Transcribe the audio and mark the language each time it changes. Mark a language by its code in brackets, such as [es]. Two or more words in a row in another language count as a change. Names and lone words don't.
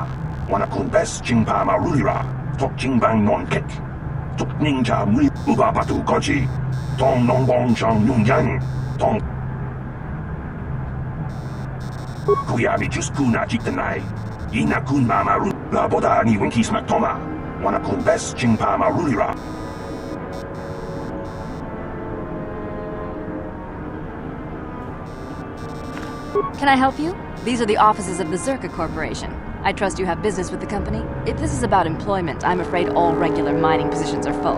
[en] Wanakun bes jingpa marulira. Tok jingbang non kek. Tok ninja muli uba batu goji. Tong nong bong chang nung yang. Tong. Kuyabi just kuna jitanai. Ina kun mama ru. Laboda ni winki smak toma. Wanakun bes jingpa marulira. Can I help you? These are the offices of the Zerka Corporation. I trust you have business with the company. If this is about employment, I'm afraid all regular mining positions are full.